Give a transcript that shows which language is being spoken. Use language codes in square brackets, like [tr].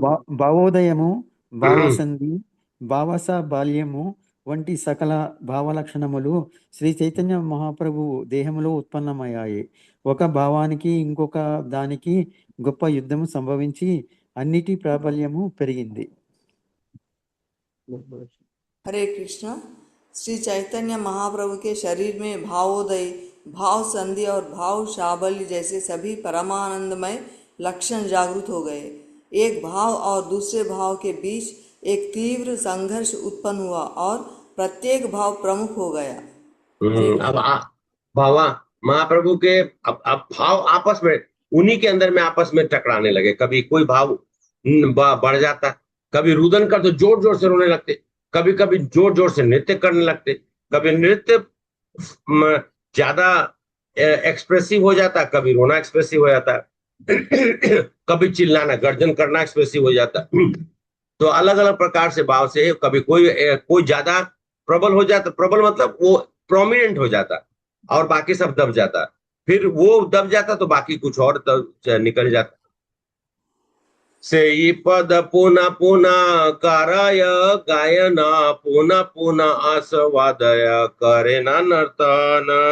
[te] భావోదయము, భావసంధి, భావస బాల్యము వంటి సకల భావలక్షణములు శ్రీ చైతన్య మహాప్రభు దేహంలో ఉత్పన్నమయ్యాయి. ఒక భావానికి ఇంకొక దానికి గొప్ప యుద్ధము సంభవించి అన్నిటి ప్రాబల్యము పెరిగింది. [hi] हरे कृष्ण। श्री चैतन्य महाप्रभु के शरीर में भावोदय भाव संधि और भाव शाबल्य जैसे सभी परमानंदमय लक्षण जागृत हो गए। एक भाव और दूसरे भाव के बीच एक तीव्र संघर्ष उत्पन्न हुआ और प्रत्येक भाव प्रमुख हो गया। हरे अब भावा महाप्रभु के अब भाव आपस में उन्हीं के अंदर में आपस में टकराने लगे। कभी कोई भाव बढ़ जाता, कभी रुदन कर तो जोर जोर से रोने लगते, कभी कभी जोर जोर से नृत्य करने लगते, कभी नृत्य ज्यादा एक्सप्रेसिव हो जाता, कभी रोना एक्सप्रेसिव हो जाता, कभी चिल्लाना गर्जन करना एक्सप्रेसिव हो जाता। तो अलग अलग प्रकार से भाव से कभी कोई ज्यादा प्रबल हो जाता, प्रबल मतलब वो प्रोमिनेंट हो जाता और बाकी सब दब जाता, फिर वो दब जाता तो बाकी कुछ और निकल जाता। [bn] से पद पुनः पुनः कराय गायना पुनः पुनः आस्वादय करे नर्तन।